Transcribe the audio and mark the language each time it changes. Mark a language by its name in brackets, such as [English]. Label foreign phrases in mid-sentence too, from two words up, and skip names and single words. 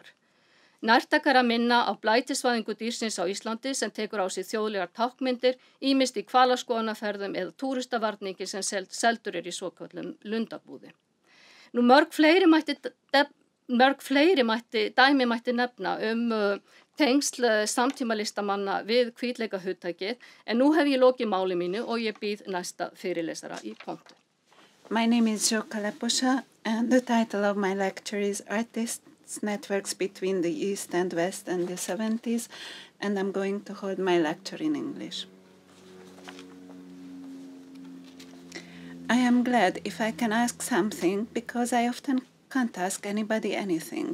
[Icelandic] Nærtækara minna á blætisvæðingu dýrsins á Íslandi sem tekur á sig þjóðlegar tákmyndir, ýmist í hvalaskoðunarferðum eða túristavarningi sem seldur í svokallum lundabúði. Nú mörg fleiri dæmi mætti nefna tengsl samtímalistamanna við hvítleikahugtakið, en nú hef ég lokið máli mínu og ég býð næsta fyrirlesara í pontu. [English] My name is Jo Kaleposha, and the title of my lecture is Artists' Networks Between the East and West in the 70s, and I'm going to hold my lecture in English. I am glad if I can ask something, because I often can't ask anybody anything.